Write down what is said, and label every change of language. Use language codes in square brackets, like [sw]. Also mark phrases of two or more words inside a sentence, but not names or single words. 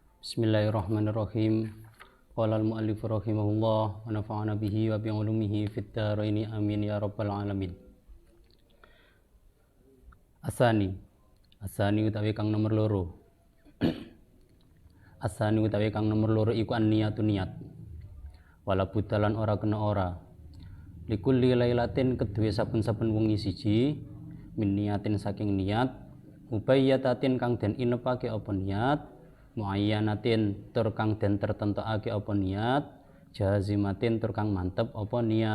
[ar] بسم الله الرحمن الرحيم. قال المؤلف رحمه الله ونفعنا به وبعلومه في الدارين آمين يا رب العالمين. [jv] Asani utawi kang nomor loro. Asani utawi kang nomor loro iku an-niyatu niat. [ar] ولا بد [jv] ora kena ora. [ar] لكل ليلة [jv] kedue saben-saben wengi siji [ar] من نية [jv] saking niat mubayyatatin kang den inepake apa niat muayyanatin tur kang den tertentokake apa niat jazimatin tur kang mantep apa niat.